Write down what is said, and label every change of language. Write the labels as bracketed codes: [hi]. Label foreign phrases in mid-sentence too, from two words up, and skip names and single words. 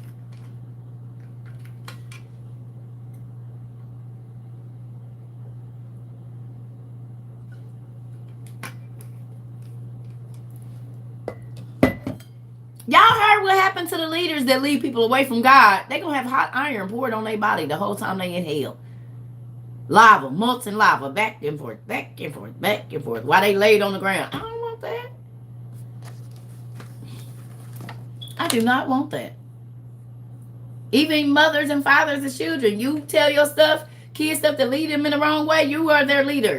[en] Y'all heard what happened to the leaders that lead people away from God? They going to have hot iron poured on their body the whole time they in hell. Lava, molten lava, back and forth, back and forth, back and forth. While they laid on the ground. I don't want that. I do not want that. Even mothers and fathers and children, you tell your stuff, kids stuff to lead them in the wrong way, you are their leader.